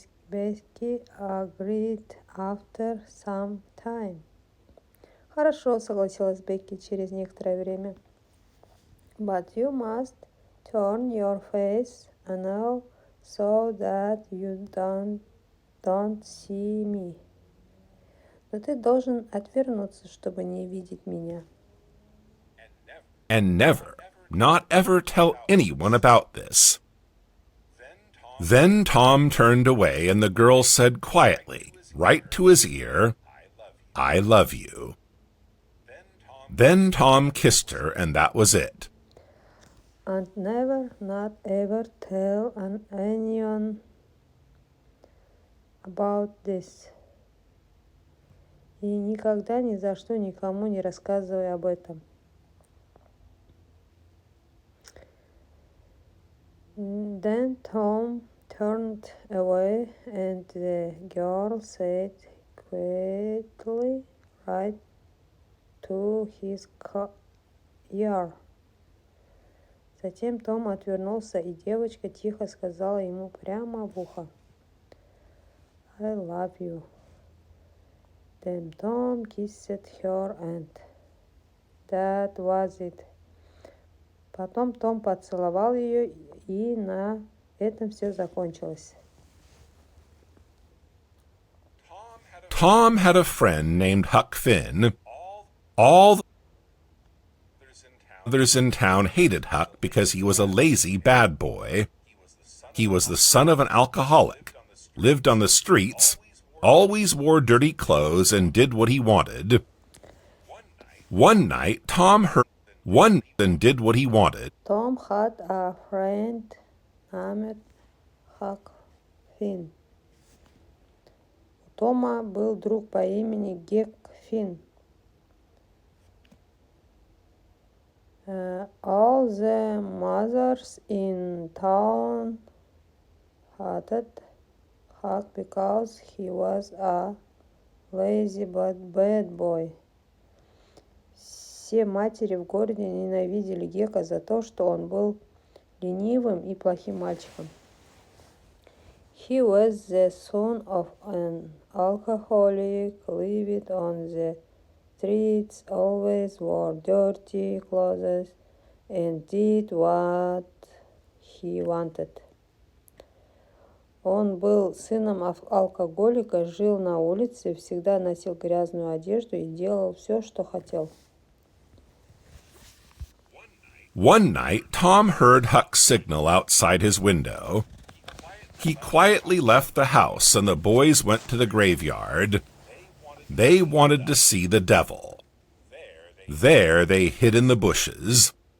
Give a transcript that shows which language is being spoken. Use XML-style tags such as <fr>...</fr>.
<en>Becky agreed after some time.</en> <ru>Хорошо, согласилась Бекки через некоторое время.</ru> <en>But you must turn your face now so that you don't see me.</en> <ru>Но ты должен отвернуться, чтобы не видеть меня.</ru> <en>And never, not ever tell anyone about this. Then Tom turned away and the girl said quietly, right to his ear, I love you. Then Tom kissed her and that was it. And never, not ever tell anyone about this.</en> <ru>И никогда ни за что никому не рассказывай об этом.</ru> <en>Then Tom turned away and the girl said quietly right to his ear.</en> <ru>Затем Том отвернулся, и девочка тихо сказала ему прямо в ухо.</ru> <en>I love you. Then Tom kissed her and that was it.</en> <ru>Потом Том поцеловал ее, и на этом все закончилось.</ru> <en>Tom had a friend named Huck Finn. All the others in town hated Huck because he was a lazy bad boy. He was the son of an alcoholic, lived on the streets, always wore dirty clothes, and did what he wanted. One night, Tom heard one and did what he wanted. Tom had a friend named Huck Finn.</en> <ru>У Тома был друг по имени Гек Финн.</ru> <en>All the mothers in town hated Huck because he was a lazy but bad boy.</en> <ru>Все матери в городе ненавидели Гека за то, что он был ленивым и плохим мальчиком.</ru> <en>He was the son of an alcoholic, lived on the streets, always wore dirty clothes, and did what he wanted.</en> <ru>Он был сыном алкоголика, жил на улице, всегда носил грязную одежду и делал все, что хотел.</ru> <en>One night, Tom heard Huck signal outside his window. He quietly left the house and the boys went to the graveyard. They wanted to see the devil. There they hid in the bushes.</en>